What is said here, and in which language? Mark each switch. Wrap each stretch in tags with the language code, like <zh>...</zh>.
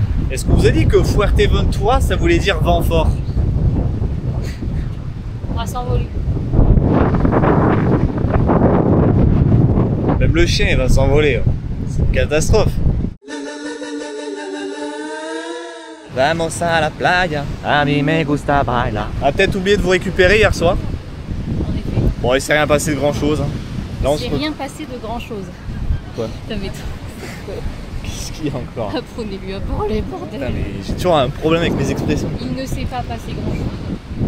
<fr>Est-ce qu'on vous a dit que Fuerteventura ça voulait dire vent fort? On va s'envoler. Même le chien il va s'envoler. C'est une catastrophe.</fr> <es>Vamos a la playa, a mi me gusta bailar.</es> <fr>On a peut-être oublié de vous récupérer hier soir. En effet. Bon, il s'est rien passé de grand chose. Là, Il s'est rien passé de grand chose. Quoi? Putain, mais Qu'est-ce qu'il y a encore? apprenez-lui à parler, bordel. Putain, mais j'ai toujours un problème avec mes expressions. Il ne s'est pas passé grand chose.</fr>